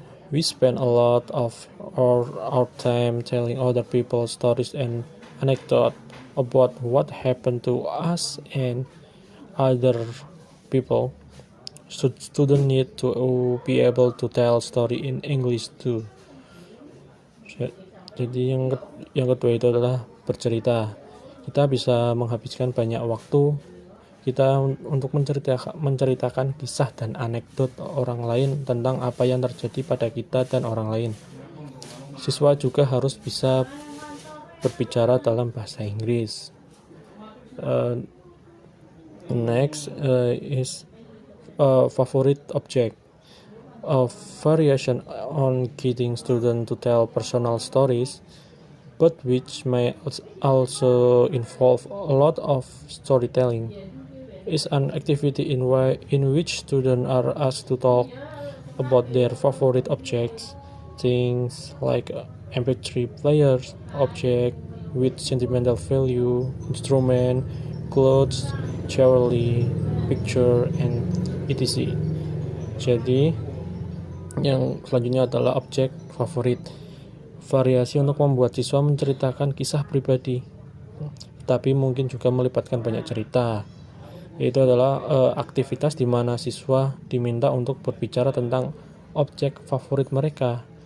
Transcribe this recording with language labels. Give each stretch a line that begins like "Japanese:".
English: We spend a lot of our time telling other people's stories and anecdotes about what happened to us and other people. Students need to be able to tell story in English too.
Indonesian: Jadi yang kedua itu adalah bercerita. Kita bisa menghabiskan banyak waktu kita untuk menceritakan kisah dan anekdot orang lain tentang apa yang terjadi pada kita dan orang lain. Siswa juga harus bisa berbicara dalam bahasa Inggris.
English: Next is favorite object. A variation on getting students to tell personal stories, but which may also involve a lot of storytelling, is an activity in which students are asked to talk about their favorite objects, things like MP3 players, object with sentimental value, instrument, clothes, jewelry, picture, and etc.
Indonesian: Jadi yang selanjutnya adalah objek favorit. Variasi untuk membuat siswa menceritakan kisah pribadi, tapi mungkin juga melibatkan banyak cerita. Itu adalah aktivitas di mana siswa diminta untuk berbicara tentang objek favorit mereka.